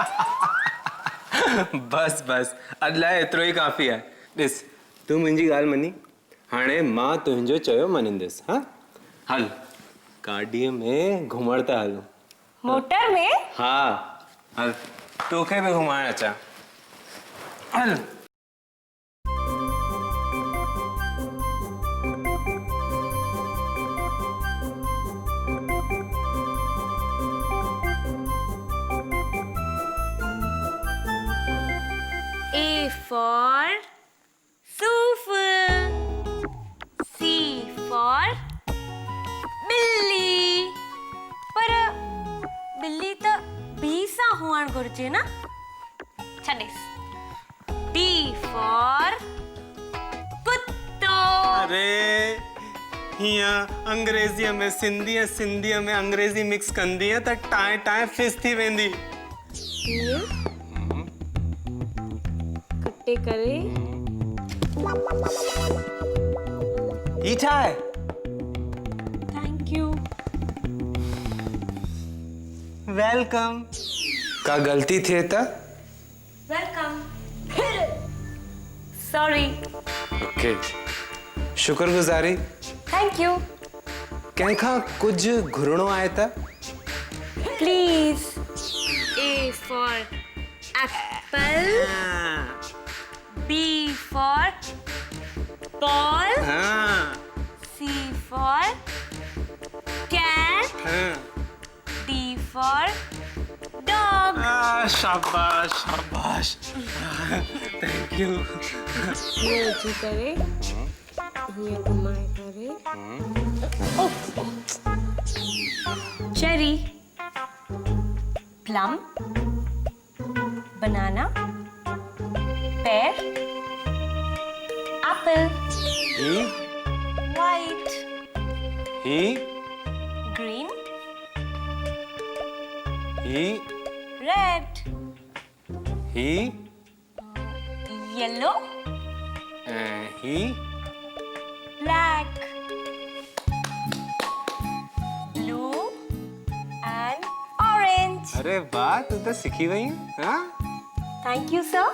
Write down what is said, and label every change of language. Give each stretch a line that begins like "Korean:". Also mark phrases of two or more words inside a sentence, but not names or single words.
Sindhi: बस बस अॼु लाइ एतिरो ई काफ़ी आहे। ॾिस तूं मुंहिंजी ॻाल्हि मनी, हाणे मां तुंहिंजो चयो मञींदुसि। हाँ हल गाॾीअ में घुमण था हलूं। मोटर में? हाँ हल तोखे भी घुमाइण अचां। हल
English: A for
Sindhi: सूफ,
English: C for
Sindhi: बिल्ली, पर बिल्ली त बी सां हुअण घुर्जे न? छॾेस।
English: D for
Sindhi: कुत्तो। अरे हीअं अंग्रेजीअ में सिंधीअ में अंग्रेजी मिक्स कंदी है त टाए टाए फिस थी वेंदी। कटे करे ही छा आहे?
English: Thank you. वेलकम।
Sindhi: का गलती थिए त?
English: Welcome. Sorry.
Sindhi: ओके शुक्रगुजारी।
English: Thank you.
Sindhi: कंहिंखां कुछ घुरणो आहे त?
English: प्लीज। A for apple, B for ball,
Sindhi: हाँ
English: C for cat,
Sindhi: हाँ
English: D for dog.
Sindhi: शाबाश शाबाश।
English: Thank you.
Hindi: ये जी करे, ये घुमाए करे।
English: cherry, plum, banana, pear, apple,
Sindhi: ही
English: white, green,
Sindhi: ही
English: red,
Sindhi: ही
English: yellow,
Sindhi: ही
English: black, blue and orange.
Hindi: अरे वाह तू तो सीखी वही। हाँ
English: Thank you, sir.